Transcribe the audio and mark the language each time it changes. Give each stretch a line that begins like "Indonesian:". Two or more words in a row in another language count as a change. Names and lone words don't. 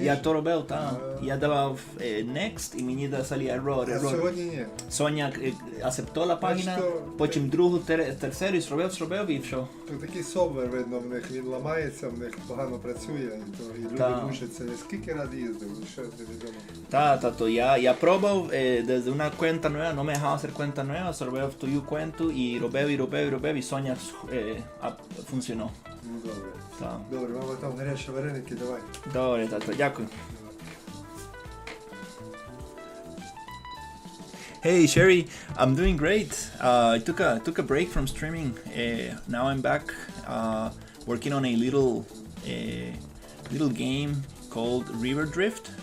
Ukrainian: Я то робив, так. Я давав next і мені дали error. А сьогодні ні. Соня акцептувала пагіна, потім другу, терцеру зробив і все. Тут такий софтвер, видно, в них він ламається, в них погано працює, і люди мучаться. Я скільки разів їздив, ще невідомо. То я пробував
Spanish: desde una cuenta nueva, no me dejaba hacer cuenta nueva,
Ukrainian: зробив тую cuenta і робив, і Соня функціонував. Ну добре. Так. Добре, мама там гарячі вареники, давай. Добре, тато, дякую.
English: Hey Sherry, I'm doing great. I took a break from streaming. Now I'm back working on a little game called River Drift.